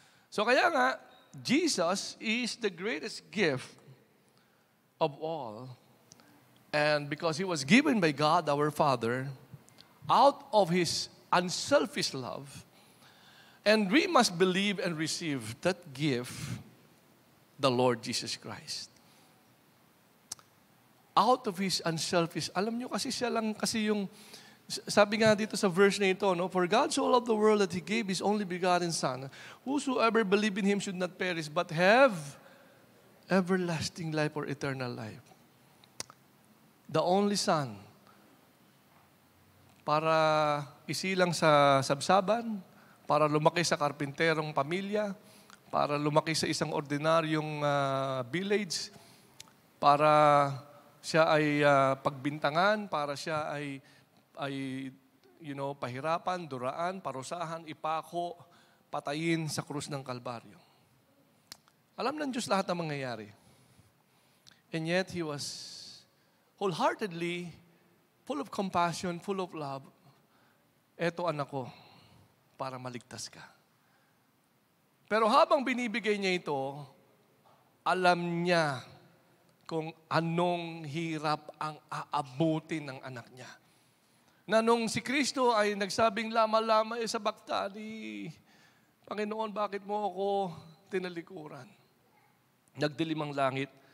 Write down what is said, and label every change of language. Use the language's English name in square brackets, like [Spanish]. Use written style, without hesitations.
[Filipino] So kaya nga, [English] Jesus is the greatest gift of all. And because He was given by God, our Father, out of His unselfish love, and we must believe and receive that gift, the Lord Jesus Christ. Out of His unselfish, [Filipino] alam nyo kasi siya lang kasi yung, sabi nga dito sa verse na ito, no? [English] For God so loved the world that He gave His only begotten Son. Whosoever believe in Him should not perish, but have everlasting life or eternal life. The only Son, [Filipino] para isilang sa sabsaban, para lumaki sa karpinterong pamilya, para lumaki sa isang ordinaryong village, para siya ay pagbintangan, para siya ay pahirapan, duraan, parusahan, ipako, patayin sa krus ng Kalbaryo. Alam ng Diyos lahat ng mangyayari. [English] And yet, He was wholeheartedly, full of compassion, full of love. [Filipino] Eto anak ko, para maligtas ka. Pero habang binibigay niya ito, alam niya kung anong hirap ang aabutin ng anak niya. Na nung si Kristo ay nagsabing lama-lama sa baktani, Panginoon, bakit mo ako tinalikuran? Nagdilim ang langit.